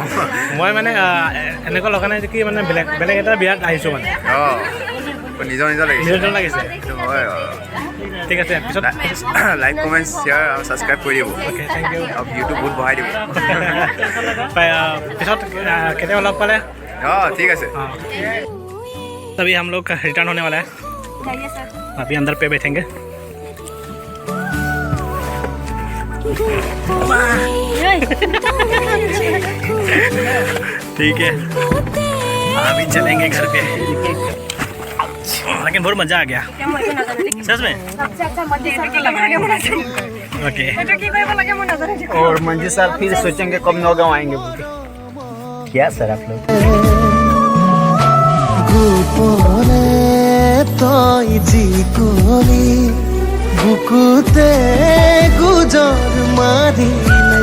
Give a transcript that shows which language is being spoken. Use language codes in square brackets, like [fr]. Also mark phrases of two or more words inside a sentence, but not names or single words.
[as] মই মানে এনেকুৱা লগা নাই কি মানে বেলেগ বেলেগ এটা বিয়াত আহিছোঁ মানে অঁ নিজৰ নিজৰ লাগিছে নিজৰ লাগিছে হয় ঠিক আছে পিছত [en] like comment share [as] আৰু ছাবস্ক্ৰাইব কৰি দিব [en] okay thank you [as] আৰু ভিউটো বহুত বঢ়াই দিব পিছত কেতিয়াবা লগ পালে অঁ ঠিক আছে [hi] तभी हम लोग रिटर्न होने वाला है अभी अंदर पे बैठेंगे ठीक है अभी चलेंगे घर पे लेकिन बहुत मज़ा आ गया सच में ओके और मंजी सर फिर सोचेंगे कब नौगांव आएंगे बोल के क्या सर आप लोग [as] গোপনে তই যি কলি বুকুতে গুজৰ মাৰি